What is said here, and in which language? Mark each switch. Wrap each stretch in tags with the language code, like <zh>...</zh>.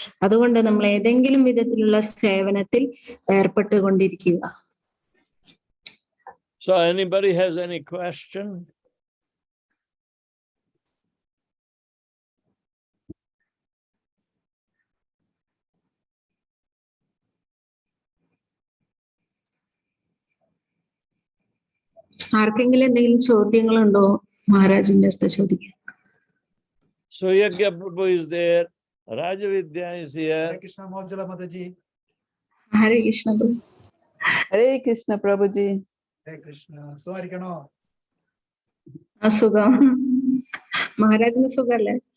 <ml>അതുകൊണ്ട് നമ്മൾ ഏതെങ്കിലും വിധത്തിലുള്ള സേവനത്തിൽ ഏർപ്പെട്ടുകൊണ്ടിരിക്കുക.</ml> <en>So anybody has any question?</en> <ml>ആർക്കെങ്കിലും എന്തെങ്കിലും ചോദ്യങ്ങളുണ്ടോ മഹാരാജിന്റെ അടുത്ത് ചോദിക്കാൻ?</ml> <en>Suyagya Prabhu is there. Rajavidya is here. Hare Krishna Mahajala Mataji.</en> <ml>Hare Krishna Prabhu. Hare Krishna പ്രഭുജി. Hare Krishna. സുഖായിരിക്കണോ? സുഖം. മഹാരാജിന് സുഖല്ലേ?</ml>